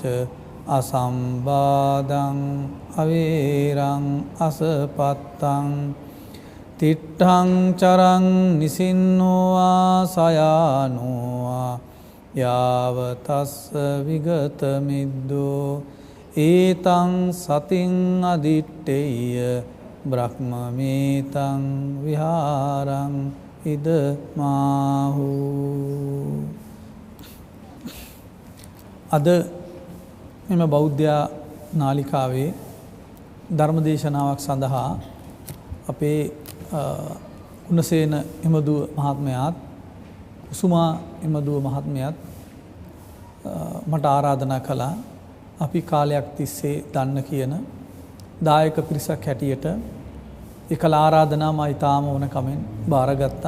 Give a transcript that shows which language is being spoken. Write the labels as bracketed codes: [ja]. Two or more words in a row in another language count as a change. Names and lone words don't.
[pi] අසම්බාධං අවේරං අසපත්තං තිට්ඨං චරං නිසින්නෝවා සයානෝවා යාවතස්ස විගත මිද්දෝ ඒතං සතින් අදිට්ඨේය බ්‍රහ්මමේතං විහාරං ඉදමාහු. [si] අද මෙම බෞද්ධ නාලිකාවේ ධර්මදේශනාවක් සඳහා අපේ ගුණසේන එමදුව මහත්මයාත් කුසුමා එමදුව මහත්මයාත් මට ආරාධනා කළා අපි කාලයක් තිස්සේ දන්න කියන දායක පිරිසක් හැටියට එකල ආරාධනා මා ඉතාම ඕන කමෙන් බාරගත්තා.